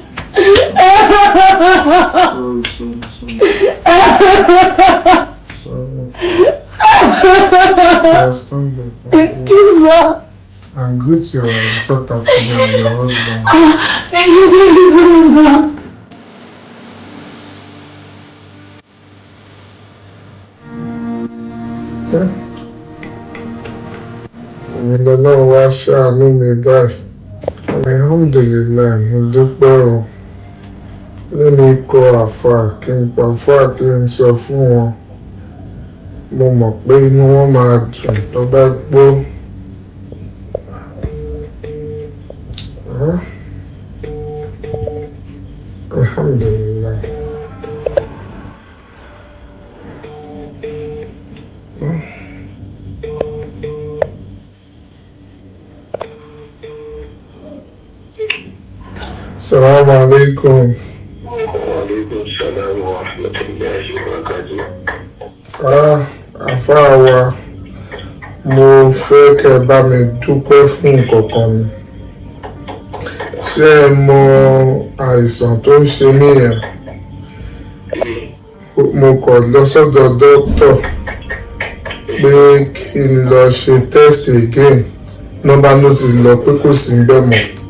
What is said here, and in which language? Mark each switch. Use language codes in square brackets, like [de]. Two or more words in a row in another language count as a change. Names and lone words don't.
[en] Sorry. Thank you, sir. And greet your daughter to me and your husband. Thank you so much. [yo] Ìgbàlá wa ṣàánú mi báyìí. Alhamdulillah, mo dúpẹ́ o. Lẹ́mi kọ́ àfà kí n pa àfà kí n sọ fún wọn. Mo mọ̀ pé inú wọn máa dùn tó bá gbọ́. Alhamdulillah. [ar] السلام عليكم. وعليكم السلام ورحمة الله وبركاته. [yo] Àfáà wa, mo fẹ́ kẹ́ bá mi dúpẹ́ fún nǹkan kan ni. Ṣé ẹ mọ àìsàn tó ń ṣe mí yẹn? Mo kọ̀ lọ sọ́dọ̀ dókítà pé kí n lọ ṣe [en] test again. [yo] Nọ́mbà ló ti lọ pé kò sí ń bẹ̀ mọ́.